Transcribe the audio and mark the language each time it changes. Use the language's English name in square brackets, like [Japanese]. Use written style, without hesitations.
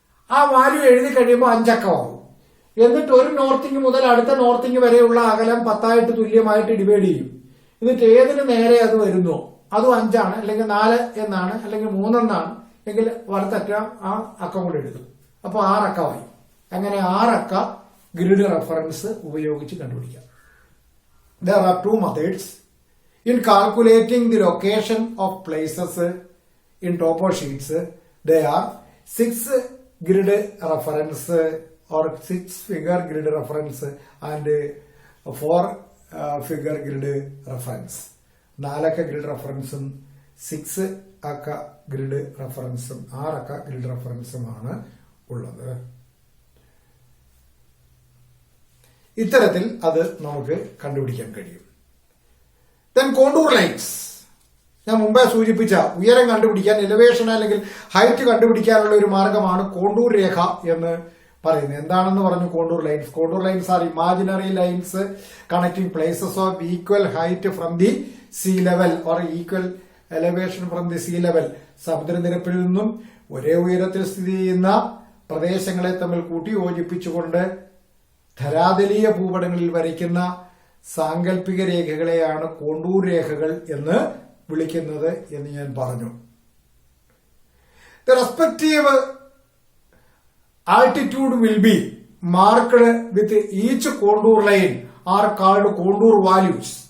[Malayalam] ആ വാല്യൂ എഴുതി കഴിയുമ്പോൾ 5 അക്കമാവും. എന്നിട്ട് ഒരു നോർത്തിങ് മുതൽ അടുത്ത നോർത്തിങ് വരെയുള്ള അകലം 10 തുല്യമായിട്ട് ഡിവൈഡ് ചെയ്യും. എന്നിട്ട് ഏതിന് നേരെ അത് വരുന്നോ അതും 5 ആണ്, അല്ലെങ്കിൽ 4 എന്നാണ്, അല്ലെങ്കിൽ 3 എന്നാണ് എങ്കിൽ വലത്തറ്റം ആ അക്കം കൂടെ എഴുതും. അപ്പോൾ 6 അക്കമായി. അങ്ങനെ 6 അക്ക ഗ്രിഡ് റെഫറൻസ് ഉപയോഗിച്ച് കണ്ടുപിടിക്കാം. [English] There are 2 methods in calculating the location of places in topo sheets. They are 6 grid reference or 6 figure grid reference and 4 figure grid reference. [Malayalam] 4 അക്ക ഗ്രിഡ് റെഫറൻസും 6 അക്ക ഗ്രിഡ് റെഫറൻസും 6 അക്ക ഗ്രിഡ് റെഫറൻസുമാണ് ഉള്ളത്. ഇത്തരത്തിൽ അത് നമുക്ക് കണ്ടുപിടിക്കാൻ കഴിയും. [English] Then contour lines. [Malayalam] ഞാൻ മുമ്പേ സൂചിപ്പിച്ച ഉയരം കണ്ടുപിടിക്കാൻ, എലിവേഷൻ അല്ലെങ്കിൽ ഹൈറ്റ് കണ്ടുപിടിക്കാനുള്ള ഒരു മാർഗമാണ് കോണ്ടൂർ രേഖ എന്ന് പറയുന്നത്. എന്താണെന്ന് പറഞ്ഞു [English] Contour lines? Contour lines are imaginary lines connecting places of equal height from the sea level or equal elevation from the sea level. [Malayalam] സമുദ്രനിരപ്പിൽ നിന്നും ഒരേ ഉയരത്തിൽ സ്ഥിതി ചെയ്യുന്ന പ്രദേശങ്ങളെ തമ്മിൽ കൂട്ടി യോജിപ്പിച്ചുകൊണ്ട് ധരാതലീയ ഭൂപടങ്ങളിൽ വരയ്ക്കുന്ന സാങ്കല്പിക രേഖകളെയാണ് കോണ്ടൂർ രേഖകൾ എന്ന് വിളിക്കുന്നത് എന്ന് ഞാൻ പറഞ്ഞു. [English] The respective altitude will be marked with each contour line are called contour values.